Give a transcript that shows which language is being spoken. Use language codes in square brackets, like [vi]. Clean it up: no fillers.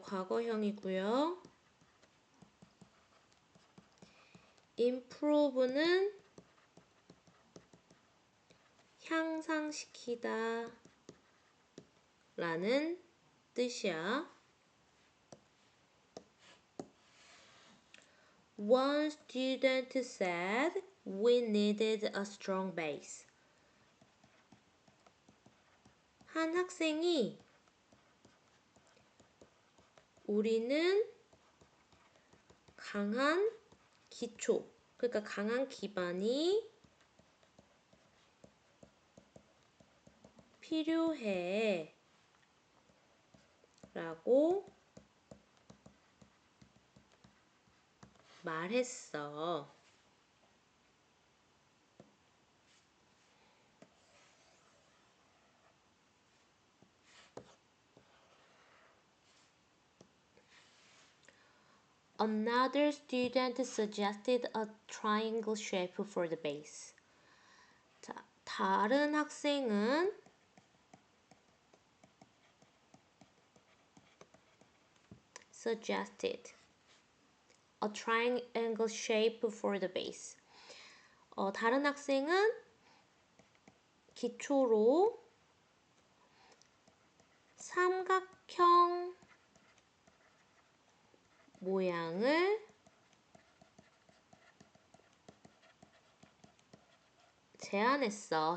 [ko] 과거형이고요. improve는 향상시키다 라는 뜻이야. [en] One student said we needed a strong base. [ko] 한 학생이 우리는 강한 기초, 그러니까 강한 기반이 필요해 라고 말했어. [en] Another student suggested a triangle shape for the base. [ko] 자, 다른 학생은 [en] suggested a triangle shape for the base. [ko] 다른 학생은 기초로 삼각형 모양을 제안했어.